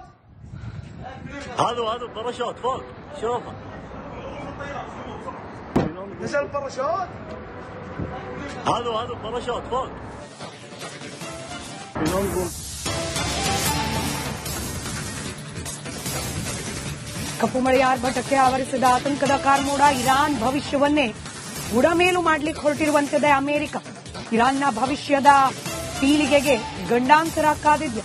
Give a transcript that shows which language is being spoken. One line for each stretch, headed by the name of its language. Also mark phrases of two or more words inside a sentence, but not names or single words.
Arabic: هذا باراشوت فوق شوفه. نزل باراشوت. هذا باراشوت فوق.
Kannada: ಕಪ್ಪು ಮಳೆಯ ಆರ್ಭಟಕ್ಕೆ ಆವರಿಸಿದ ಆತಂಕದ ಕಾರ್ಮೋಡ. ಇರಾನ್ ಭವಿಷ್ಯವನ್ನೇ ಬುಡಮೇಲು ಮಾಡಲಿಕ್ಕೆ ಹೊರಟಿರುವಂತಿದೆ ಅಮೆರಿಕ. ಇರಾನ್ನ ಭವಿಷ್ಯದ ಪೀಳಿಗೆಗೆ ಗಂಡಾಂತರ ಕಾದಿದೆ.